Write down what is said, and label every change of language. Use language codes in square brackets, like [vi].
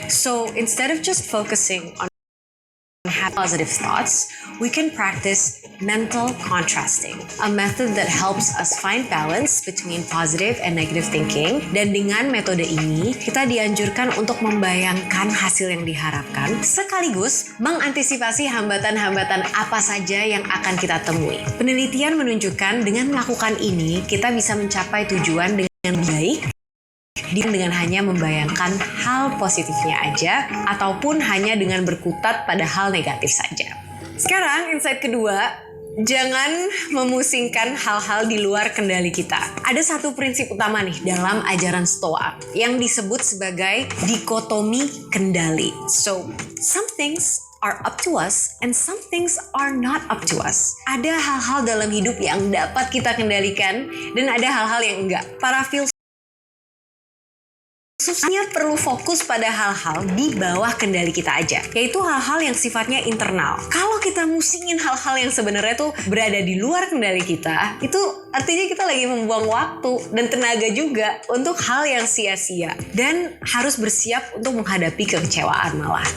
[en] So, instead of just focusing on positive thoughts, we can practice mental contrasting, a method that helps us find balance between positive and negative thinking. [id] Dan dengan metode ini, kita dianjurkan untuk membayangkan hasil yang diharapkan, sekaligus mengantisipasi hambatan-hambatan apa saja yang akan kita temui. Penelitian menunjukkan dengan melakukan ini, kita bisa mencapai tujuan dengan baik, dengan hanya membayangkan hal positifnya aja, ataupun hanya dengan berkutat pada hal negatif saja. Sekarang insight kedua, jangan memusingkan hal-hal di luar kendali kita. Ada satu prinsip utama nih dalam ajaran Stoa yang disebut sebagai dikotomi kendali. [en] So, some things are up to us and some things are not up to us. [id] Ada hal-hal dalam hidup yang dapat kita kendalikan dan ada hal-hal yang enggak. Para filsuf hanya perlu fokus pada hal-hal di bawah kendali kita aja, yaitu hal-hal yang sifatnya internal. Kalau kita musingin hal-hal yang sebenarnya tuh berada di luar kendali kita, itu artinya kita lagi membuang waktu dan tenaga juga untuk hal yang sia-sia, dan harus bersiap untuk menghadapi kekecewaan malah.